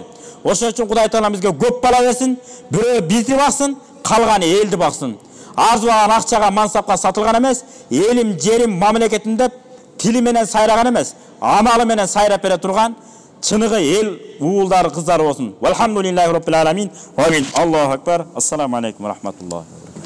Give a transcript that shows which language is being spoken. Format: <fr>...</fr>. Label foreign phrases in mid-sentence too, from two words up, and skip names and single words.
<ky>Ошон үчүн Кудай Таала бизге көп бала берсин, бирөө бизди баксын, калганы элди баксын. Арзуган акчага, мансапка сатылган эмес, элим, жерим, мамлекетим деп тили менен сайраган эмес, амалы менен сайрап бере турган чыныгы эл уулдары, кыздары болсун.</ky> <ar>والحمد لله رب العالمين آمين الله أكبر. السلام عليكم ورحمة الله.</ar>